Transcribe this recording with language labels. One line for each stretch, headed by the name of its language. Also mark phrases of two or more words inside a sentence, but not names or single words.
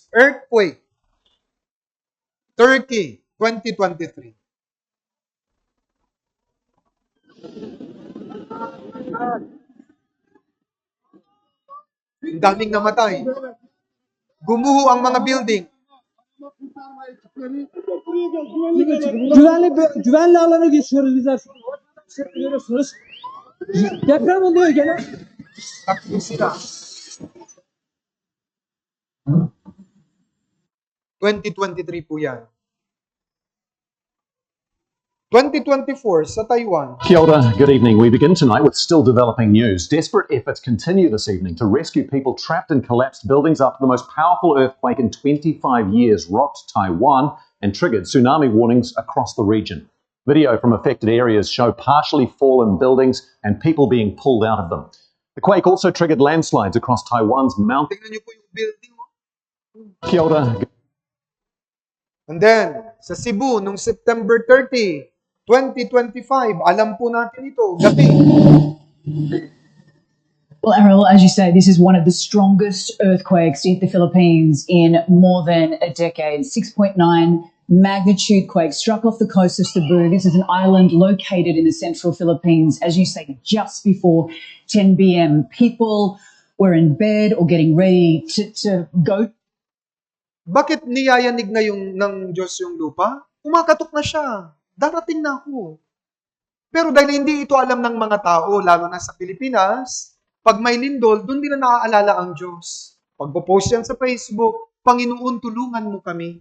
English: Earthquake. Turkey, 2023.
Filipino: Ang daming namatay. Gumuho ang mga building.
Turkish: Güvenli alana geçiyoruz bizler. Görüyorsunuz. Deprem oluyor gene.
Filipino: Takbo sila. 2023 po yan. 2024 sa Taiwan.
Māori: Kia ora,
English: good evening. We begin tonight with still developing news. Desperate efforts continue this evening to rescue people trapped in collapsed buildings after the most powerful earthquake in 25 years rocked Taiwan and triggered tsunami warnings across the region. Video from affected areas show partially fallen buildings and people being pulled out of them. The quake also triggered landslides across Taiwan's mountain.
Filipino: Tingnan niyo po yung building.
Māori: Kia ora.
English: And then,
Filipino: sa Cebu, nung September 30, 2025, alam po natin ito, gabi.
English: Well, Errol, as you say, this is one of the strongest earthquakes in the Philippines in more than a decade. 6.9 magnitude quake struck off the coast of Cebu. This is an island located in the central Philippines, as you say, just before 10 p.m. People were in bed or getting ready to go.
Filipino: Bakit niyayanig na yung ng Diyos yung lupa? Kumakatok na siya. Darating na ako. Pero dahil hindi ito alam ng mga tao, lalo na sa Pilipinas, pag may lindol, doon din na naaalala ang Diyos. Pag-post yan sa Facebook, Panginoon, tulungan mo kami.